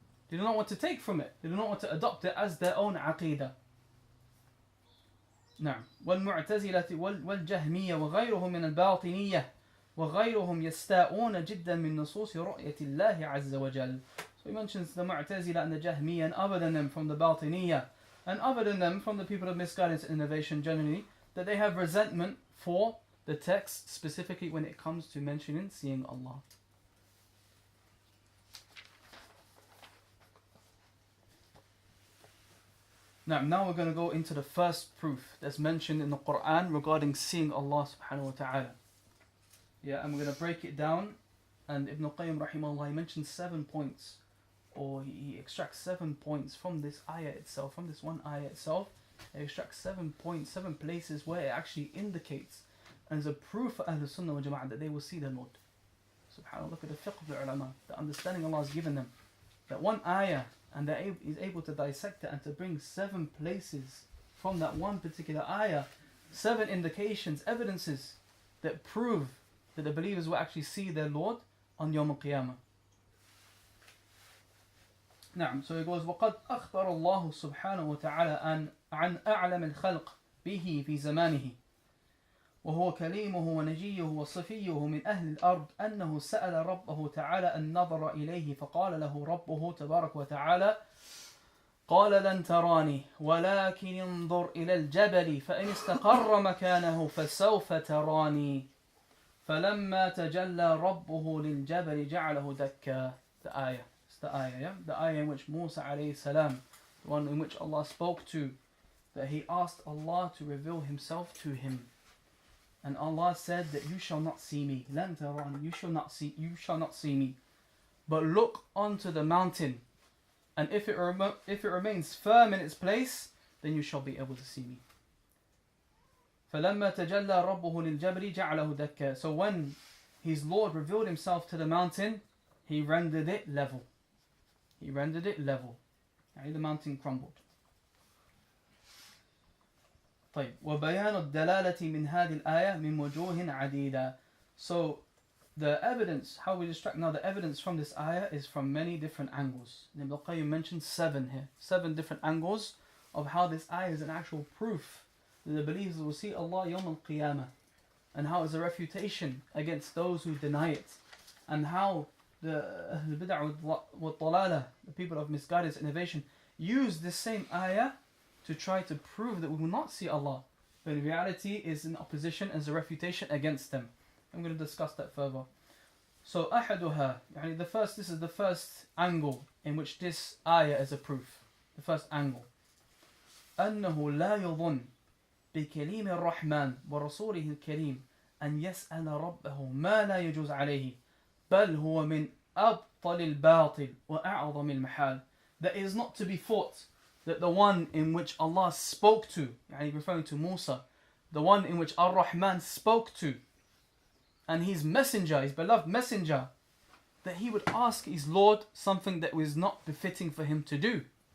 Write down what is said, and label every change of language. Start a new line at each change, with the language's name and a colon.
English: They do not want to take from it. They do not want to adopt it as their own aqidah.
Arabic: نعم والمعتزلة والجهمية وغيرهم من الباطنية وغيرهم يستاءون جدا من نصوص رؤية الله عز وجل.
English: So he mentions the Mu'tazila and the Jahmiyyah and other than them from the Batiniyah and other than them from the people of misguidance and innovation generally, that they have resentment for the text, specifically when it comes to mentioning seeing Allah. Now we're going to go into the first proof that's mentioned in the Quran regarding seeing Allah subhanahu wa ta'ala. Yeah, and we're going to break it down. And Ibn Al-Qayyim rahimahullah, he mentions 7 points, or he extracts 7 points from this ayah itself, from this one ayah itself. He extracts 7 points, 7 places where it actually indicates and is a proof for Ahl Al-Sunnah wal Jamā'ah that they will see their Lord. SubhanAllah, look at the fiqh of the ulama, the understanding Allah has given them. That one ayah, and he's able to dissect it and to bring 7 places from that one particular ayah, 7 indications, evidences that prove that the believers will actually see their Lord on Yawm al-Qiyamah.
Arabic: نعم,
English: so he goes,
Arabic: وَقَدْ أَخْبَرَ اللَّهُ سُبْحَانَهُ وَتَعَالَى عَنْ أَعْلَمِ الْخَلْقِ بِهِ فِي زَمَانِهِ وهو كليمه ونجيه وصفيه من أهل الأرض أنه سأل ربه تعالى النظر إليه فقال له ربه تبارك وتعالى قال لن تراني ولكن انظر إلى الجبل فإن استقر مكانه فسوف تراني فلما تجلى ربه للجبل جعله دكا.
English: The ayah. It's the ayah, yeah? The ayah in which Musa alayhi salam, the one in which Allah spoke to, that he asked Allah to reveal himself to him. And Allah said that you shall not see me.
Arabic: لَن تَرَانِ,
English: you shall not see me. But look onto the mountain. And if it remains firm in its place, then you shall be able to see me.
Arabic: فَلَمَّا تَجَلَّى رَبُّهُ لِلْجَبْرِ جَعْلَهُ دَكَّا.
English: So when his Lord revealed himself to the mountain, he rendered it level. He rendered it level. And the mountain crumbled.
Arabic: طيب وبيان الدلالة من هذه الآية من وجوه عديدة. So
English: the evidence, how we extract now the evidence from this ayah is from many different angles. Al-Qayyim mentioned 7 here. 7 different angles of how this ayah is an actual proof that the believers will see Allah Yawm al-Qiyamah, and how it's a refutation against those who deny it, and how the bid'ah wa dalalah, the people of misguidance, innovation, use this same ayah to try to prove that we will not see Allah, but in reality is in opposition as a refutation against them. I'm going to discuss that further. So أحدها, this is the first angle in which this ayah is a proof. The first angle.
Arabic: أنه لا يظن بكليم الرحمن ورسوله الكريم أن يسأل ربه ما لا يجوز عليه بل هو من أبطل الباطل وأعظم المحال.
English: That is not to be thought that the one in which Allah spoke to, referring to Musa, the one in which Ar-Rahman spoke to, and his messenger, his beloved messenger, that he would ask his Lord something that was not befitting for him to do.